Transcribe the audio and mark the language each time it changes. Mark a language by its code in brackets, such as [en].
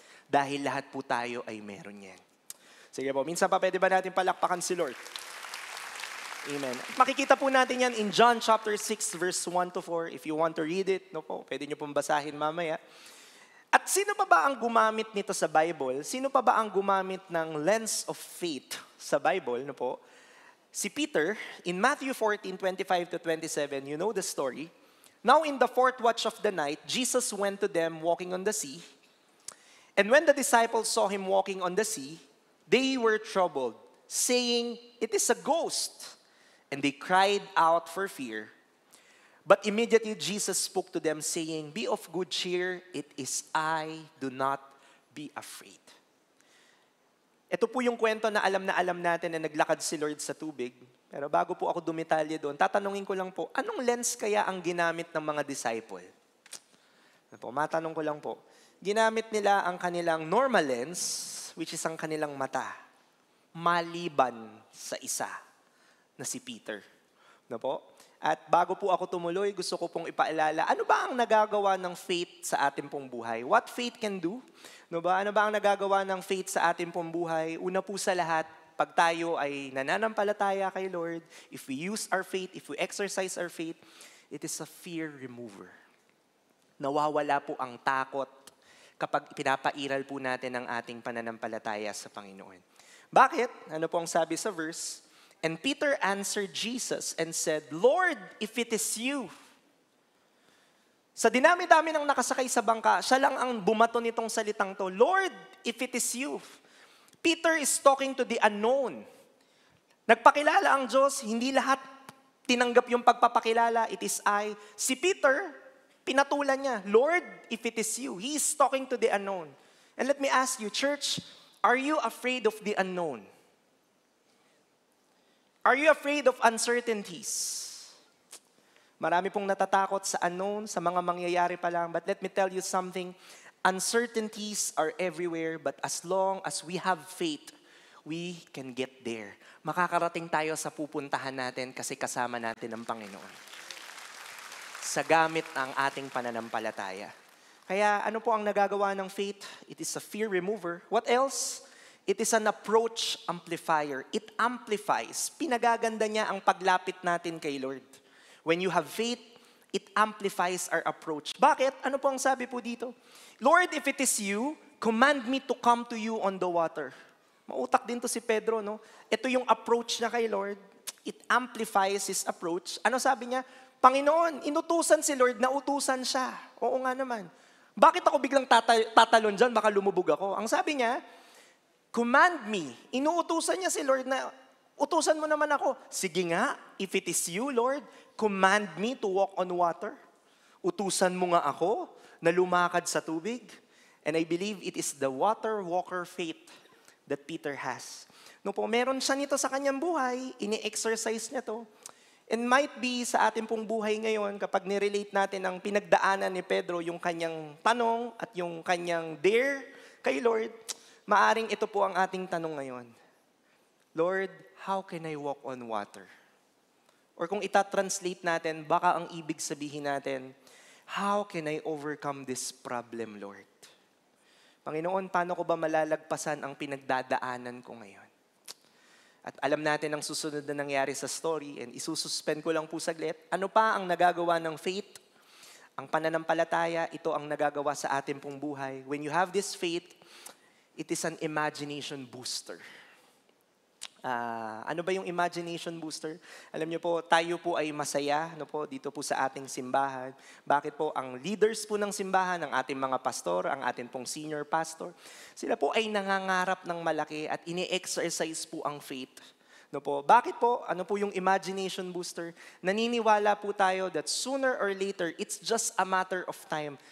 [tl] Dahil lahat po tayo ay meron yan. Sige po, minsan pa pwede ba natin palakpakan si Lord? Amen. Makikita po natin yan in John chapter 6 verse 1 to 4. If you want to read it, no po, pwede nyo pong basahin mamaya. At sino pa ba ang gumamit nito sa Bible? Sino pa ba ang gumamit ng lens of faith sa Bible? No po? [en] Si Peter, in Matthew 14:25 to 27, you know the story. Now in the fourth watch of the night, Jesus went to them walking on the sea. And when the disciples saw him walking on the sea, they were troubled, saying, "It is a ghost." And they cried out for fear. But immediately Jesus spoke to them, saying, "Be of good cheer, it is I, do not be afraid." [tl] Ito po yung kwento na alam natin na naglakad si Lord sa tubig. Pero bago po ako dumitalye doon, tatanungin ko lang po, anong lens kaya ang ginamit ng mga disciple? Matanong ko lang po. Ginamit nila ang kanilang normal lens, which is ang kanilang mata, maliban sa isa, na si Peter. No po? At bago po ako tumuloy, gusto ko pong ipaalala, ano ba ang nagagawa ng faith sa ating pong buhay? What faith can do? No ba? Ano ba ang nagagawa ng faith sa ating pong buhay? [en] Una po sa lahat, pag tayo ay nananampalataya kay Lord, if we use our faith, if we exercise our faith, it is a fear remover. [tl] Nawawala po ang takot kapag pinapairal po natin ang ating pananampalataya sa Panginoon. Bakit? Ano po ang sabi sa verse? [en] And Peter answered Jesus and said, "Lord, if it is you." [tl] Sa dinami-dami ng nakasakay sa bangka, siya lang ang bumato nitong salitang to, "Lord, if it is you." [en] Peter is talking to the unknown. Nagpakilala ang Diyos, hindi lahat tinanggap yung pagpapakilala, "It is I." Si Peter, pinatulan niya, "Lord, if it is you." He is talking to the unknown. And let me ask you, church, are you afraid of the unknown? Are you afraid of uncertainties? [tl] Marami pong natatakot sa unknown, sa mga mangyayari pa lang. [en] But let me tell you something. Uncertainties are everywhere, but as long as we have faith, we can get there. [tl] Makakarating tayo sa pupuntahan natin kasi kasama natin ang Panginoon. Sa gamit ang ating pananampalataya. Kaya ano po ang nagagawa ng faith? [en] It is a fear remover. What else? It is an approach amplifier. It amplifies. [tl] Pinagaganda niya ang paglapit natin kay Lord. [en] When you have faith, it amplifies our approach. Bakit? Ano po ang sabi po dito? "Lord, if it is you, command me to come to you on the water." [tl] Mautak din to si Pedro, no? Ito yung approach niya kay Lord. [en] It amplifies his approach. [tl] Ano sabi niya? "Panginoon, inutusan si Lord na utusan siya." Oo nga naman. Bakit ako biglang tatalon dyan? Baka lumubog ako. Ang sabi niya, "Command me." Inuutusan niya si Lord na, utusan mo naman ako. [en] Sige nga, if it is you, Lord, command me to walk on water. Utusan mo nga ako na lumakad sa tubig. And I believe it is the water walker faith that Peter has. [tl] No po, meron siya nito sa kanyang buhay, ini-exercise niya to. And might be sa ating pong buhay ngayon, kapag nirelate natin ang pinagdaanan ni Pedro, yung kanyang tanong at yung kanyang dare kay Lord, maaring ito po ang ating tanong ngayon. [en] Lord, how can I walk on water? [tl] Or kung itatranslate natin, baka ang ibig sabihin natin, how can I overcome this problem, Lord? Panginoon, paano ko ba malalagpasan ang pinagdadaanan ko ngayon? At alam natin ang susunod na nangyari sa story, and isususpend ko lang po saglit. Ano pa ang nagagawa ng faith? Ang pananampalataya, ito ang nagagawa sa ating pong buhay. [en] When you have this faith, it is an imagination booster. [tl] Ano ba yung imagination booster? Alam niyo po, tayo po ay masaya dito po sa ating simbahan. Bakit po? Ang leaders po ng simbahan, ang ating mga pastor, ang ating pong senior pastor, sila po ay nangangarap ng malaki at ini-exercise po ang faith. Bakit po? Ano po yung imagination booster? [en] Naniniwala po tayo that sooner or later, it's just a matter of time.